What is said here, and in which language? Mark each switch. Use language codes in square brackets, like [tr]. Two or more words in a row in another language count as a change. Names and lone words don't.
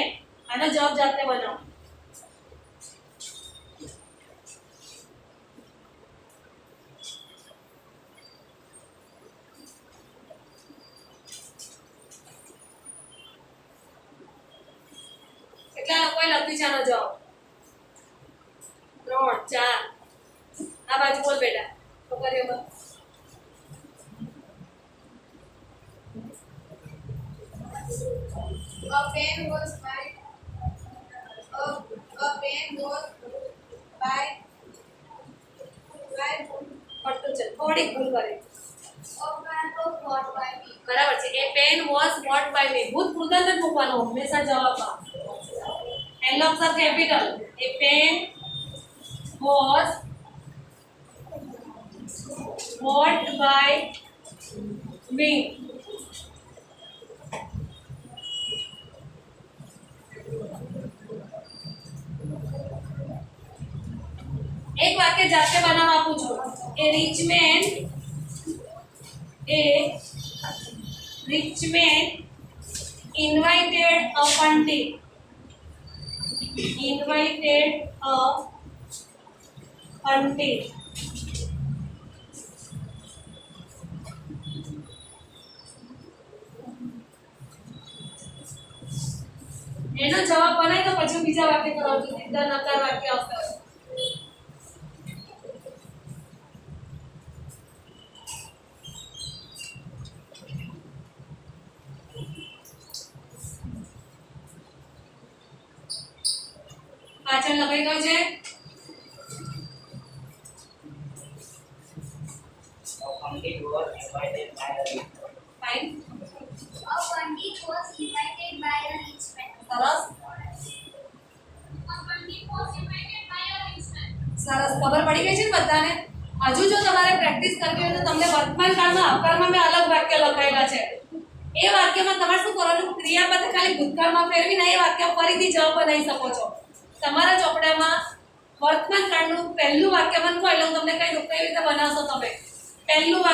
[gu] આનો જવાબ જાતે બનાવો. કેટલા લોકોએ લખ્યું છે આનો જવાબ? 3 4. આ બાજુ બોલ બેટા. છોકરીઓ બોલ. [en] A pen was by a pen was by [gu] પડતું છે. થોડીક ભૂલ કરી. [en] a pen was bought by me. [gu] બરાબર છે. [en] a pen was bought by me. [gu] ભૂત કૃદંત જ મૂકવાનું હંમેશા જવાબમાં. [en] એલ અક્ષર કેપિટલ. a pen was bought by me. [gu] એક વાક્ય જાતે બનાવવા આપું છું. [en] એ rich man invited a pandit. Invited a pandit. [gu] એનો જવાબ બનાવી તો પછી બીજા વાક્ય કરાવું છું. સીધા નકાર વાક્ય આવતા હોય. પાછળ લખાઈ ગયું છે. [en] Pandit was invited by a rich man. [gu] ફાઇન. [en] A pandit was invited by a rich man. [gu] સરસ. [en] A pandit was invited by a rich man. [gu] સરસ. ખબર પડી ગઈ છે ને બધાને? હજુ જો તમારે પ્રેક્ટિસ કરવી હોય તો તમને વર્તમાન કાળમાં આવકારમાં મેં અલગ વાક્ય લખાયેલા છે. એ વાક્યમાં તમારે શું કરવાનું? ક્રિયાપદ ખાલી ભૂતકાળમાં ફેરવીને એ વાક્ય ફરીથી જવાબ બનાવી શકો છો. તમારા ચોપડામાં વર્તમાન કાળનું પહેલું વાક્ય બનવું એટલે હું તમને કઈ દઉં કઈ રીતે બનાવશો તમે.